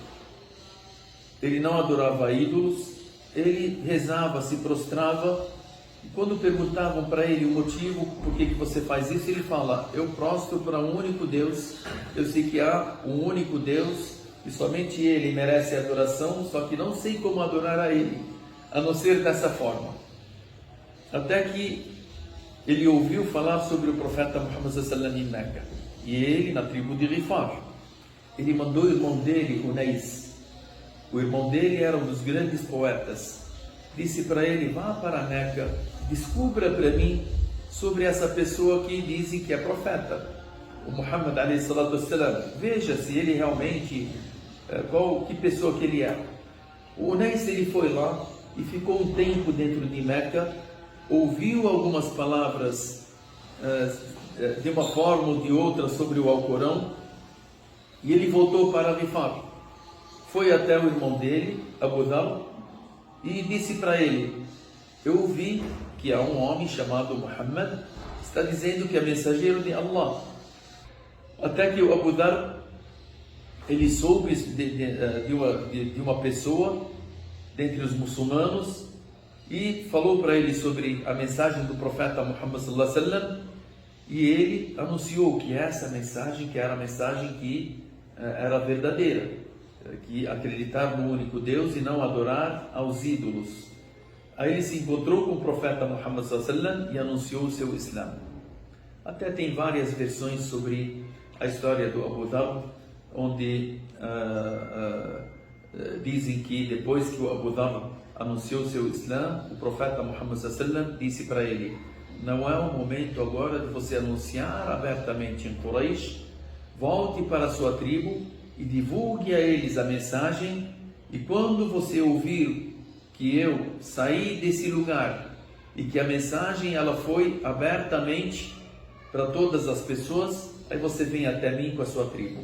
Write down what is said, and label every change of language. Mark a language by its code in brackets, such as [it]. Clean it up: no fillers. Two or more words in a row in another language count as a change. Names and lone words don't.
[pt] Ele não adorava ídolos, ele rezava, se prostrava, e quando perguntavam para ele o motivo, por que você faz isso, ele fala, eu prostro para um único Deus, eu sei que há um único Deus, e somente Ele merece adoração, só que não sei como adorar a Ele, a não ser dessa forma. Até que ele ouviu falar sobre o profeta Muhammad [ar] صلى الله عليه وسلم [pt] em Meca, e ele na tribo de Rifar. Ele mandou o irmão dele, Unais. O irmão dele era um dos grandes poetas. Disse para ele, vá para Meca, descubra para mim sobre essa pessoa que dizem que é profeta, o Muhammad [ar] عليه الصلاة والسلام. [pt] Veja se ele realmente, que pessoa que ele é. O Unais, ele foi lá e ficou um tempo dentro de Meca, ouviu algumas palavras de uma forma ou de outra sobre o Alcorão, e ele voltou para Rifar. Foi até o irmão dele, Abu Dhar, e disse para ele, eu ouvi que há um homem chamado Muhammad, está dizendo que é mensageiro de Allah. Até que o Abu Dhar, ele soube de uma pessoa dentre os muçulmanos, e falou para ele sobre a mensagem do profeta Muhammad [ar] صلى الله عليه وسلم, [pt] e ele anunciou que essa mensagem, que era a mensagem que era verdadeira, que acreditar no único Deus e não adorar aos ídolos. Aí ele se encontrou com o profeta Muhammad [ar] صلى الله عليه وسلم [pt] e anunciou o seu Islã. Até tem várias versões sobre a história do Abu Dhar, onde dizem que depois que o Abu Dhar anunciou seu Islã, o profeta Muhammad [ar] صلى الله عليه وسلم [pt] disse para ele, não é o momento agora de você anunciar abertamente em Quraysh, volte para a sua tribo e divulgue a eles a mensagem, e quando você ouvir que eu saí desse lugar e que a mensagem ela foi abertamente para todas as pessoas, aí você vem até mim com a sua tribo.